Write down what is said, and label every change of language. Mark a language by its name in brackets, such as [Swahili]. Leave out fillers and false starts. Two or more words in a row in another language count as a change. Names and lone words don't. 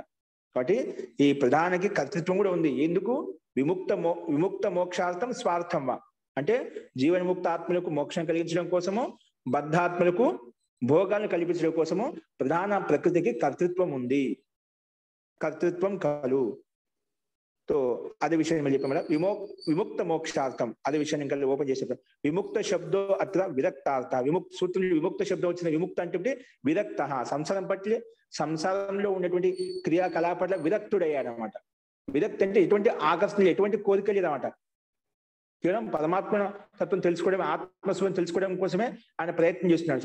[Telugu] కాబట్టి ఈ ప్రధానకి కర్తృత్వం కూడా ఉంది. ఎందుకు? [Sanskrit] विमुक्त मोक्षार्थं स्वार्थं वा [Telugu] అంటే జీవన్ముక్త ఆత్మలకు మోక్షం కలిగించడం కోసము, బద్ధాత్మలకు భోగాలను కల్పించడం కోసము ప్రధాన ప్రకృతికి కర్తృత్వం ఉంది, కర్తృత్వం కలు. [Hindi] तो अदे विषय में [Telugu] చెప్పాం [Sanskrit] विमुक्त मोक्षार्थम [Telugu] అదే విషయాన్ని ఇంకా ఓపెన్ చేసి చెప్పాం. [Sanskrit] विमुक्त शब्दो अत्र विरक्तार्थ. [Telugu] విముక్త సూత్రంలో విముక్త శబ్దం వచ్చిన విముక్త అంటే విరక్త, సంసారం పట్ల సంసారంలో ఉన్నటువంటి క్రియాకలాపాల విరక్తుడయ్యాడు అనమాట. విరక్తి అంటే ఎటువంటి ఆకర్షణ, ఎటువంటి కోరిక లేదన్నమాట. కేవలం పరమాత్మ తత్వం తెలుసుకోవడం, ఆత్మస్వరం తెలుసుకోవడం కోసమే ఆయన ప్రయత్నం చేస్తున్నాడు.